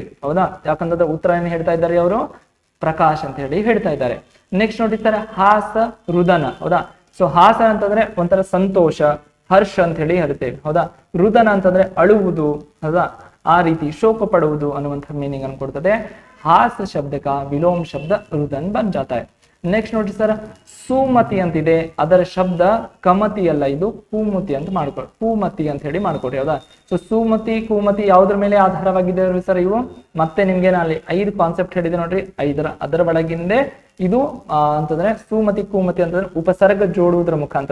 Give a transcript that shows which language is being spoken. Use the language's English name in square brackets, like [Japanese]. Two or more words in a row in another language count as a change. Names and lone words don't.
[Kannada] ಹೌದಾ, ಯಾಕಂದ್ರೆ ಉತ್ತರ ಏನ್ ಹೇಳ್ತಾ ಇದ್ದಾರೆ ಅವರು, ಪ್ರಕಾಶ್ ಅಂತ ಹೇಳಿ ಹೇಳ್ತಾ ಇದ್ದಾರೆ. ನೆಕ್ಸ್ಟ್ ನೋಡಿ ಸರ್, ಹಾಸ ರುದನ. ಹೌದಾ, ಸೊ ಹಾಸ ಅಂತಂದ್ರೆ ಒಂಥರ ಸಂತೋಷ, ಹರ್ಷ ಅಂತ ಹೇಳಿ ಹೇಳ್ತೇವೆ. ಹೌದಾ, ರುದನ ಅಂತಂದ್ರೆ ಅಳುವುದು. ಹೌದಾ, ಆ ರೀತಿ ಶೋಕ ಪಡುವುದು ಅನ್ನುವಂಥ ಮೀನಿಂಗ್ ಅನ್ನು ಕೊಡ್ತದೆ. [Hindi] ಹಾಸ ಶಬ್ದ का विलोम शब्द रुदन बन जाता है. [Kannada] ನೆಕ್ಸ್ಟ್ ನೋಡಿ ಸರ್, ಸುಮತಿ ಅಂತಿದೆ. ಅದರ ಶಬ್ದ ಕಮತಿ ಅಲ್ಲ, ಇದು ಕೂಮತಿ ಅಂತ ಮಾಡ್ಕೊಳ್ಳಿ, ಕೂಮತಿ ಅಂತ ಹೇಳಿ ಮಾಡ್ಕೊಡ್ರಿ. ಹೌದಾ, ಸೊ ಸುಮತಿ ಕೂಮತಿ ಯಾವ್ದ್ರ ಮೇಲೆ ಆಧಾರವಾಗಿದೆ ಸರ್ ಇವು? ಮತ್ತೆ ನಿಮ್ಗೆ ನಾನು 5 ಕಾನ್ಸೆಪ್ಟ್ ಹೇಳಿದೆ ನೋಡ್ರಿ, ಅದರ ಒಳಗಿಂದೆ ಇದು ಅಂತಂದ್ರೆ ಸುಮತಿ ಕೂಮತಿ ಅಂತಂದ್ರೆ ಉಪಸರ್ಗ ಜೋಡುವುದರ ಮುಖಾಂತರ.